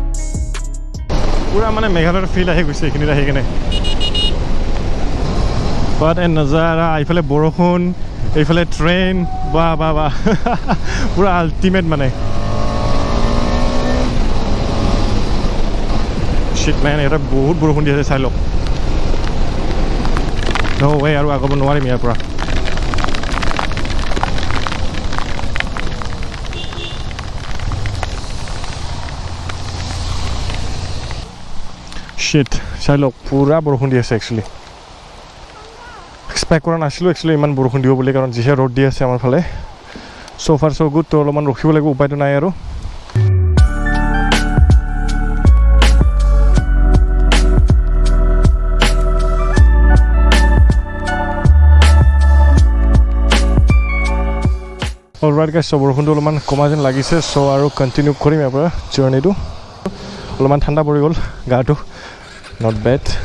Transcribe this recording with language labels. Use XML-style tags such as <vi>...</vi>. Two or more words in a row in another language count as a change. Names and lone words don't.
<as>পুৰা মানে মেঘালয়ৰ ফিল আহি গৈ যে আহি কিনে</as> <en>What a</en> <as>nazara. এইফালে বৰষুণ, এইফালে ট্ৰেইন, বাহ বাহ বাহ পুৰা আল্টিমেট মানে</as> <en>shit man</en> <as>এটা বহুত বৰষুণ দি আছে চাই লওক</as> <en>no way</en> <as>আৰু আগব নোৱাৰিম ইয়াৰ পৰা shit চাই লওক পুৰা বৰষুণ দি আছে actually এক্সপেক্ট কৰা নাছিলোঁ actually ইমান বৰষুণ দিব বুলি কাৰণ যিহে ৰ'দ দি আছে আমাৰ ফালে</as> <en>so far so good</en> <as>তো অলপমান ৰখিব লাগিব উপায়টো নাই আৰু</as> <en>alright guys</en> <as>বৰষুণটো অলপমান কমা যেন লাগিছে চ' আৰু কণ্টিনিউ কৰিম ইয়াৰ পৰা জাৰ্ণিটো অলপমান ঠাণ্ডা পৰি গ'ল গাটো</as> <en>not bad</en>